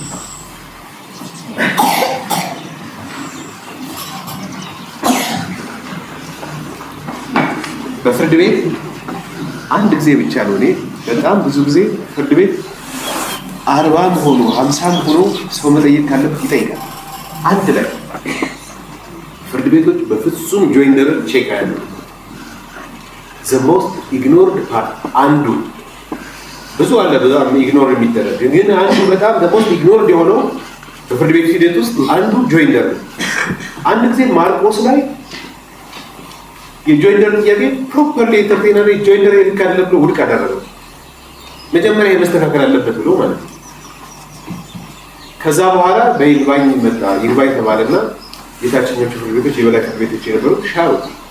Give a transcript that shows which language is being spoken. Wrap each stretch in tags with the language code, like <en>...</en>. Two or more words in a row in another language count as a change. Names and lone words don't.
<am>በፍርድ ቤት አንድ ጊዜ ብቻ ነው። እኔ በጣም ብዙ ጊዜ ፍርድ ቤት 40 ሆኖ 50 ሆኖ ሰው መጠየቅ ካለበት ይጠይቃል። አንድ ላይ ፍርድ ቤቶች በፍጹም</am> <en>joinder check</en> <am>አያደርጉ።</am> <en>the most ignored part</en> <am>አንዱ ብዙ አለ በጣም ኢግኖር የሚደረግ ግን አንዱ በጣም</am> <en>the most ignored</en> <am>የሆነው በፍርድ ቤት ሂደት ውስጥ አንዱ ጆይንደር ነው። አንድ ጊዜ ማርቆስ ላይ የጆይንደር ጥያቄ</am> <en>properly entrepreneur joinder</en> <am>ይልካል ብሎ ውድቅ አደረገው። መጀመሪያ የመስተካከል አለበት ብሎ ማለት ነው። ከዛ በኋላ በይግባኝ መጣ። ይግባኝ ተባለና የታችኞቹ ፍርድ ቤቶች የበላይ ፍርድ ቤቶች የነበሩት ሻሩት</am>